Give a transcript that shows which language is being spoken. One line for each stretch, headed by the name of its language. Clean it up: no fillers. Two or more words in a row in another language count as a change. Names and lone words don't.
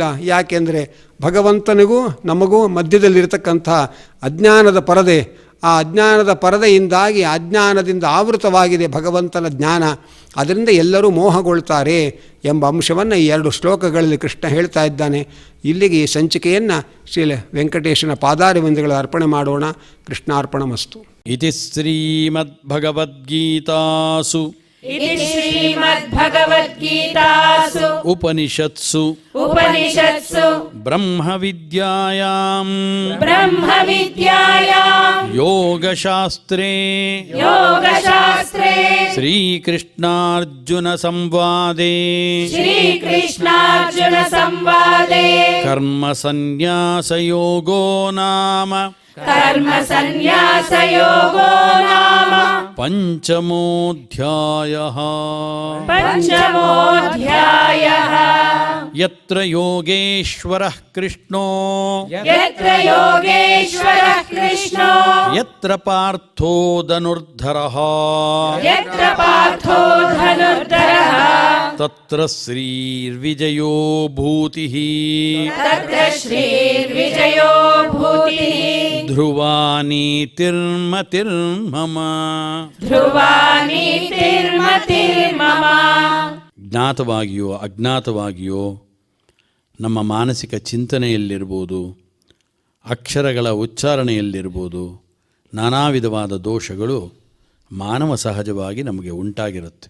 Kannada: ಯಾಕೆಂದರೆ ಭಗವಂತನಿಗೂ ನಮಗೂ ಮಧ್ಯದಲ್ಲಿರತಕ್ಕಂಥ ಅಜ್ಞಾನದ ಪರದೆ, ಆ ಅಜ್ಞಾನದ ಪರದೆಯಿಂದಾಗಿ ಅಜ್ಞಾನದಿಂದ ಆವೃತವಾಗಿದೆ ಭಗವಂತನ ಜ್ಞಾನ. ಅದರಿಂದ ಎಲ್ಲರೂ ಮೋಹಗೊಳ್ತಾರೆ ಎಂಬ ಅಂಶವನ್ನು ಈ 2 ಶ್ಲೋಕಗಳಲ್ಲಿ ಕೃಷ್ಣ ಹೇಳ್ತಾ ಇದ್ದಾನೆ. ಇಲ್ಲಿಗೆ ಈ ಸಂಚಿಕೆಯನ್ನು ಶ್ರೀ ವೆಂಕಟೇಶನ ಪಾದಾರವಿಂದಗಳ ಅರ್ಪಣೆ ಮಾಡೋಣ. ಕೃಷ್ಣಾರ್ಪಣಮಸ್ತು.
Sanskrit: ಇತಿ ಶ್ರೀಮದ್ಭಗವದ್ಗೀತಾಸು ಉಪನಿಷತ್ಸು ಬ್ರಹ್ಮವಿದ್ಯಾಯಾಂ ಯೋಗಶಾಸ್ತ್ರೇ ಶ್ರೀಕೃಷ್ಣಾರ್ಜುನ ಸಂವಾದೇ ಕರ್ಮ ಸನ್ಯಾಸಯೋಗೋ ನಾಮ ಪಂಚಮೋಧ್ಯಾಯಃ. ಯತ್ರ ಯೋಗೇಶ್ವರಃ ಕೃಷ್ಣೋ ಯತ್ರ ಪಾರ್ಥೋ ಧನುರ್ಧರಃ ತತ್ರ ಶ್ರೀರ್ವಿಜಯೋ ಭೂತಿಃ ಧ್ರುವ ನೀತಿರ್ಮತಿರ್ಮಮ.
Kannada: ಜ್ಞಾತವಾಗಿಯೋ ಅಜ್ಞಾತವಾಗಿಯೋ ನಮ್ಮ ಮಾನಸಿಕ ಚಿಂತನೆಯಲ್ಲಿರ್ಬೋದು, ಅಕ್ಷರಗಳ ಉಚ್ಚಾರಣೆಯಲ್ಲಿರ್ಬೋದು, ನಾನಾ ವಿಧವಾದ ದೋಷಗಳು ಮಾನವ ಸಹಜವಾಗಿ ನಮಗೆ ಉಂಟಾಗಿರುತ್ತೆ.